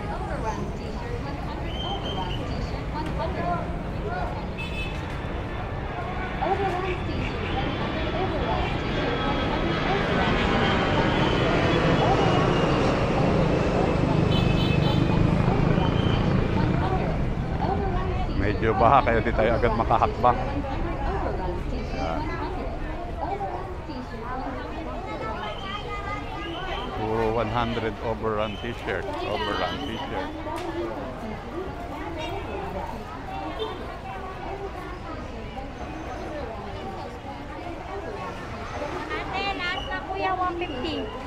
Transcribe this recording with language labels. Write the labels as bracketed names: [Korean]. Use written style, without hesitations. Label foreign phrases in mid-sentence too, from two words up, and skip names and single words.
[English] Overruns t-shirt, 100. Overruns t-shirt, 100. Overruns t-shirt, 100. Overruns t-shirt, 100. [Filipino] Medyo baha kaya di tayo agad makahakbang. [English] Puro 100 overrun t-shirt. Overrun t-shirt. [Filipino] Ate, lahat na kuya, 150.